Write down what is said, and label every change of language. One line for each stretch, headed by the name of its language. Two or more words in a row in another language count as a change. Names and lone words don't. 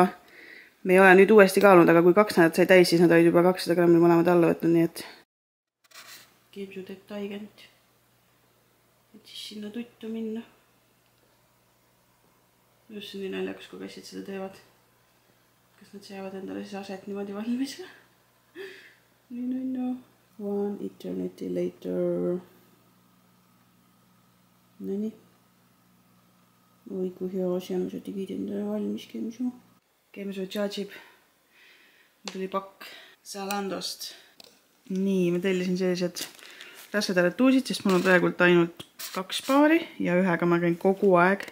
Estonian: Me ei ole nüüd uuesti kaalunud, aga kui 2 nädalat sai täis, siis nad olid juba 200 grammi mõlemad alla võtnud, nii et Kemsu teeb taigent, et siis sinna tuttu minna. Just see nii naljakas, kui kassid seda teevad. Kas nad seavad endale siis aset niimoodi valmis?
English: No. One eternity later.
Estonian: Nonii. Oi, kui hea asja, ma sa tegid endale valmis, Kemsu. Kemsu tšaadžib. Mul tuli pakk Zalandost. Nii, ma tellisin sellised rasedad tuusid, sest mul on praegult ainult 2 paari ja ühega ma käin kogu aeg.